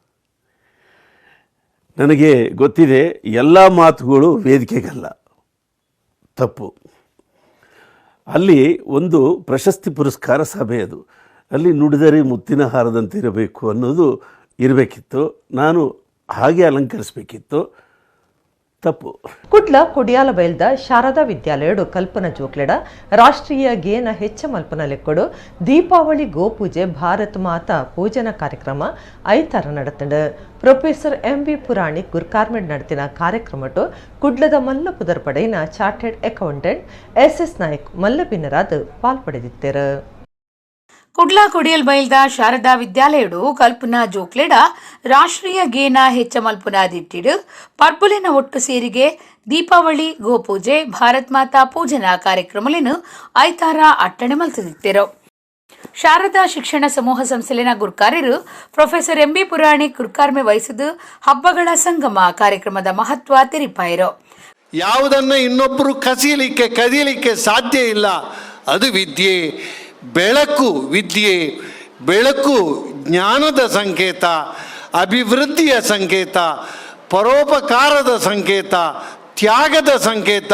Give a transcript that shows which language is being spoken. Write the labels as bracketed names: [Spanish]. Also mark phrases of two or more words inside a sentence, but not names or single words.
[Kannada] ನನಗೆ ಗೊತ್ತಿದೆ ಎಲ್ಲ ಮಾತುಗಳು ವೇದಿಕೆಗಲ್ಲ, ತಪ್ಪು. ಅಲ್ಲಿ ಒಂದು ಪ್ರಶಸ್ತಿ ಪುರಸ್ಕಾರ ಸಭೆ, ಅದು ಅಲ್ಲಿ ನುಡಿದರೆ ಮುತ್ತಿನ ಹಾರದಂತೆ ಇರಬೇಕು ಅನ್ನೋದು ಇರಬೇಕಿತ್ತು. ನಾನು ಹಾಗೆ ಅಲಂಕರಿಸಬೇಕಿತ್ತು, ತಪ್ಪು. [Tulu] ಕುಡ್ಲ ಕೊಡಿಯಾಲ ಬೈಲ್ದ ಶಾರದಾ ವಿದ್ಯಾಲಯಡು ಕಲ್ಪನಾ ಜೋಕ್ಲೆಡ ರಾಷ್ಟ್ರೀಯ ಗೇನ ಹೆಚ್ಚ ಮಲ್ಪನ ಲೆಕ್ಕಡು ದೀಪಾವಳಿ ಗೋಪೂಜೆ ಭಾರತ್ ಮಾತಾ ಪೂಜನ ಕಾರ್ಯಕ್ರಮ ಐತಾರ ನಡತಂಡ ಪ್ರೊಫೆಸರ್ MV ಪುರಾಣಿಕ್ ಗುರ್ಕಾರ್ಮೆಂಟ್ ನಡೆತಿನ ಕಾರ್ಯಕ್ರಮಟು ಕುಡ್ಲದ ಮಲ್ಲ ಪುದರ್ ಪಡೆಯಿನ [English] chartered accountant [Tulu] SS ನಾಯಕ್ ಮಲ್ಲಪಿನರಾದ ಪಾಲ್ಪಡೆದಿತ್ತೇರು. ಕುಡ್ಲಾ ಕೊಡಿಯಲ್ ಬೈಲ್ದ ಶಾರದಾ ವಿದ್ಯಾಲಯಡು ಕಲ್ಪನಾ ಜೋಕ್ಲೆಡ ರಾಷ್ಟ್ರೀಯ ಗೇನ ಹೆಚ್ಚ ಮಲ್ಪುನಾದಿಟ್ಟಿಡು ಪರ್ಬುಲಿನ ಒಟ್ಟು ಸೇರಿಗೆ ದೀಪಾವಳಿ ಗೋಪೂಜೆ ಭಾರತ್ ಮಾತಾ ಪೂಜನಾ ಕಾರ್ಯಕ್ರಮಲೇನು ಐತಾರ ಅಟ್ಟಣೆ ಮಲ್ತದಿತ್ತೇರು. ಶಾರದಾ ಶಿಕ್ಷಣ ಸಮೂಹ ಸಂಸ್ಥೆಲಿನ ಗುರ್ಕಾರ್ಯರು ಪ್ರೊಫೆಸರ್ MB ಪುರಾಣಿಕ್ ಗುರ್ಕಾರ್ಮೆ ವಹಿಸಿದ್ದು ಹಬ್ಬಗಳ ಸಂಗಮ ಕಾರ್ಯಕ್ರಮದ ಮಹತ್ವ ತೆರಿಪಾಯಿರು. [Kannada] ಯಾವುದನ್ನು ಇನ್ನೊಬ್ಬರು ಕದಿಯಲಿಕ್ಕೆ ಸಾಧ್ಯ ಇಲ್ಲ, ಅದು ವಿದ್ಯೆ. ಬೆಳಕು ಜ್ಞಾನದ ಸಂಕೇತ, ಅಭಿವೃದ್ಧಿಯ ಸಂಕೇತ, ಪರೋಪಕಾರದ ಸಂಕೇತ, ತ್ಯಾಗದ ಸಂಕೇತ.